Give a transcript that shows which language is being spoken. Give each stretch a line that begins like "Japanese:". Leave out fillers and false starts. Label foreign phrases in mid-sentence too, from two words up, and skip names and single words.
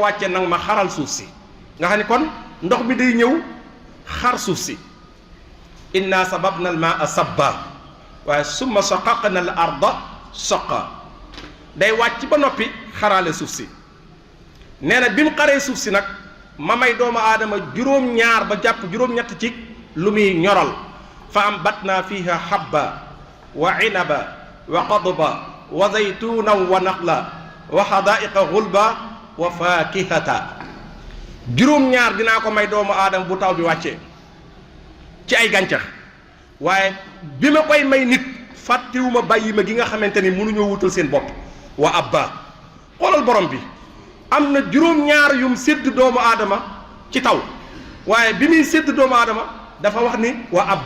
Wolof: wàccee nag ma xaral suuf si nga xam ni kon ndox mi day ñëw xar suuf si
Arabic: إنا صببنا الماء صبا
Wolof: waaye
Arabic: ثم شققنا الأرض شقا
Wolof: day wàcc ba noppi xaraale suuf si nee na bi mu xaree suuf si nag ma may doomu aadama juróom-ñaar ba jàpp juróom-ñett ci lu muy ñoral fa
Arabic: أنبتنا فيها حبا وعنبا وقضبا وزيتونا ونخلا وحدائق غلبا وفاكهة
Wolof: juróom-ñaar dinaa ko may doomu aadama bu taw bi wàccee ci ay gàncax waaye bi ma koy may nit fàttewuma bàyyi ma gi nga xamante ni mënuñoo wutal seen bopp
Arabic: وأبا
Wolof: xoolal borom bi am na juróom-ñaar yum sédd doomu aadama ci taw waaye bi muy sédd doomu aadama dafa wax ni wa